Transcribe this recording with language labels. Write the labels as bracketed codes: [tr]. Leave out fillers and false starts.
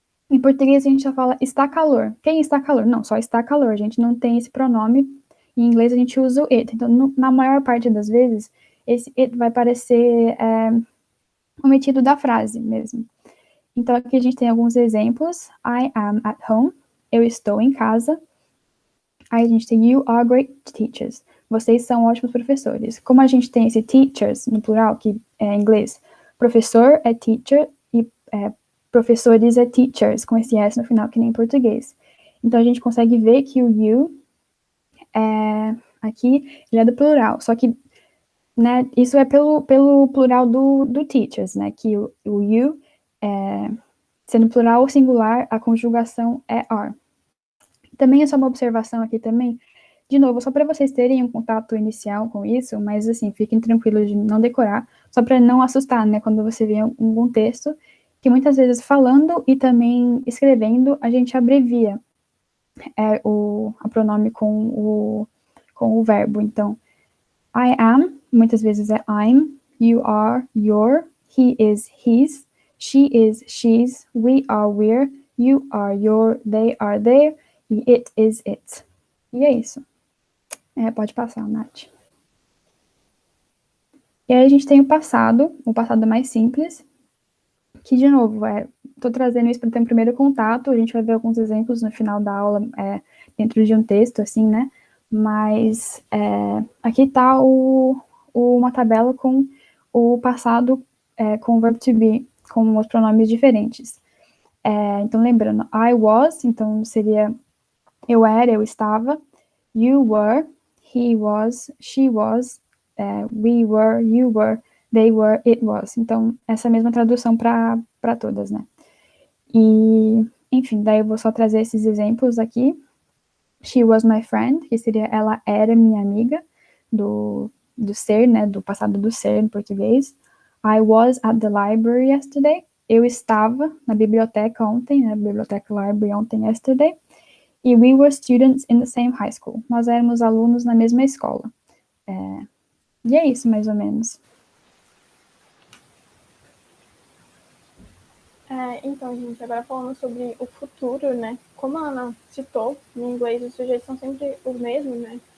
[pt] Em português a gente só fala está calor. Quem está calor? Não, só está calor. A gente não tem esse pronome. Em inglês a gente usa o it. Então, na maior parte das vezes, esse it vai parecer omitido da frase mesmo. Então, aqui a gente tem alguns exemplos. [en] I am at home. [pt] Eu estou em casa. Aí a gente tem [en] you are great teachers. [pt] Vocês são ótimos professores. Como a gente tem esse teachers no plural, que é em inglês, professor é teacher e professores é teachers, com esse S no final, que nem em português. Então, a gente consegue ver que o you, aqui, ele é do plural. Só que, né, isso é pelo plural do teachers, né, que o you, sendo plural ou singular, a conjugação é are. Também é só uma observação aqui também, de novo, só para vocês terem um contato inicial com isso, mas assim, fiquem tranquilos de não decorar, só para não assustar, né, quando você vê um texto, que muitas vezes falando e também escrevendo, a gente abrevia o pronome com o verbo. Então, [en] I am, [pt] muitas vezes é [en] I'm, you are, your, he is, his, she is, she's, we are, we're, you are, your, they are, their, e it is, it. [pt] E é isso. Pode passar, Nath. E aí a gente tem o passado mais simples, que, de novo, estou trazendo isso para ter um primeiro contato, a gente vai ver alguns exemplos no final da aula, dentro de um texto, assim, né? Mas aqui está uma tabela com o passado com o verbo to be, com os pronomes diferentes. Então, lembrando, [en] I was, [pt] então seria eu era, eu estava, [en] you were, he was, she was, we were, you were, they were, it was. [pt] Então, essa mesma tradução para todas, né? E, enfim, daí eu vou só trazer esses exemplos aqui. [en] She was my friend, [pt] que seria ela era minha amiga, do ser, né? Do passado do ser em português. [en] I was at the library yesterday. [pt] Eu estava na biblioteca ontem, né? Biblioteca [en] library [pt] ontem, [en] yesterday. E we were students in the same high school. [pt] Nós éramos alunos na mesma escola. E é isso, mais ou menos. Então, gente, agora falando sobre o futuro, né? Como a Ana citou, em inglês os sujeitos são sempre os mesmos, né?